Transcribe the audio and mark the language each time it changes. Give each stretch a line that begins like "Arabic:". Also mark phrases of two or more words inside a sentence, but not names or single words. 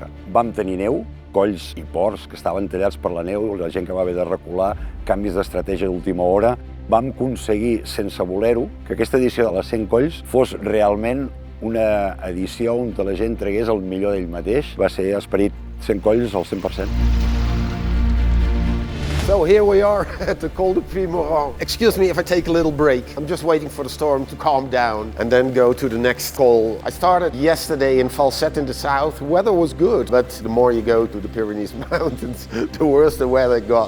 Catalan: Vam tenir neu, colls i ports que estaven tallats per la neu, la gent que va haver de recular, canvis d'estratègia d'última hora. Vam aconseguir, sense voler-ho, que aquesta edició de les 100 Colls fos realment una edició on la gent tragués el millor d'ell mateix. Va ser esperit 100 Colls al 100%.
English: So here we are at the Col de Puy-Moran. Excuse me if I take a little break. I'm just waiting for the storm to calm down and then go to the next col. I started yesterday in Falset in the south. The weather was good, but the more you go to the Pyrenees Mountains, the worse the weather got.